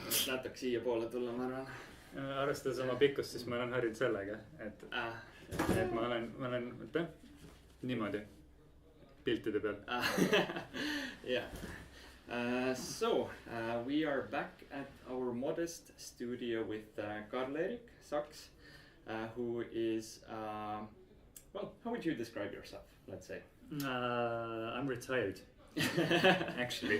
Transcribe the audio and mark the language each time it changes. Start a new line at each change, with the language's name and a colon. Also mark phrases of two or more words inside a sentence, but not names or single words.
Estonian: natuke siiapoole tulla, ma arvan. Arvestades oma pikkust, siis ma olen harjunud sellega, et ma olen niimoodi piltide peal.
English: Yeah. We are back at our modest studio with Karl-Erik Saks, who is, well, how would you describe yourself, let's say? I'm retired, actually.